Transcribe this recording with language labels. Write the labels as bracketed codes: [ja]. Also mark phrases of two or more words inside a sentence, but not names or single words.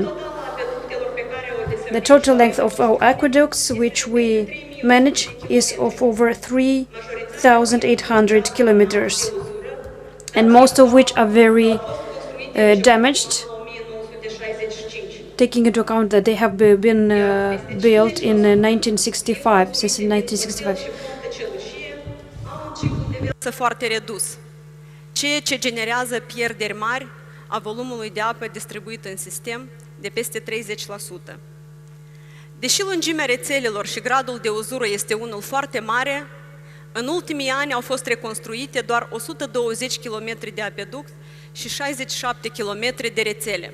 [en] The total length of our aqueducts, which we manage, is of over 3,800 kilometers, and most of which are very damaged. taking into account that they have been built in 1965, since 1965. [ro] Foarte redus, ceea ce generează pierderi mari a volumului de apă distribuit în sistem de peste 30%. Deși lungimea rețelelor și gradul de uzură este unul foarte mare, în ultimii ani au fost reconstruite doar 120 km de apeduct și 67 km de rețele.